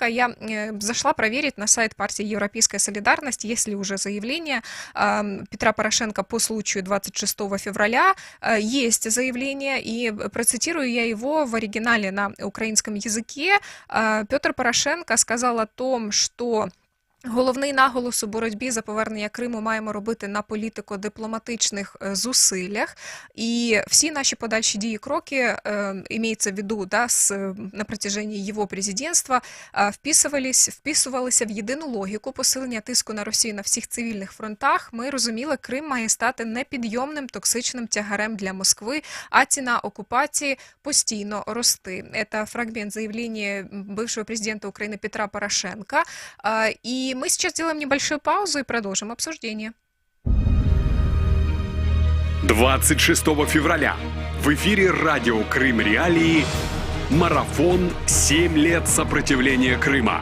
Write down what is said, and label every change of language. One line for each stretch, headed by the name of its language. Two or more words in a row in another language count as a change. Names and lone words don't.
Russian: Я зашла проверить на сайт партии «Европейская солидарность», есть ли уже заявление Петра Порошенко по случаю 26 февраля. Есть заявление, и процитирую я его в оригинале на украинском языке. Петр Порошенко сказал о том, что
Ukrainian: головний наголос у боротьбі за повернення Криму маємо робити на політико-дипломатичних зусиллях. І всі наші подальші дії, кроки,
Russian: имеется в виду, да, на протяжении его президентства,
Ukrainian: вписувалися в єдину логіку посилення тиску на Росію на всіх цивільних фронтах. Ми розуміли, Крим має стати непідйомним токсичним тягарем для Москви, а ціна окупації постійно рости.
Russian: Это фрагмент заявления бывшего президента Украины Петра Порошенко. И мы сейчас сделаем небольшую паузу и продолжим обсуждение. 26 февраля в эфире радио «Крым Реалии» марафон «7 лет сопротивления Крыма».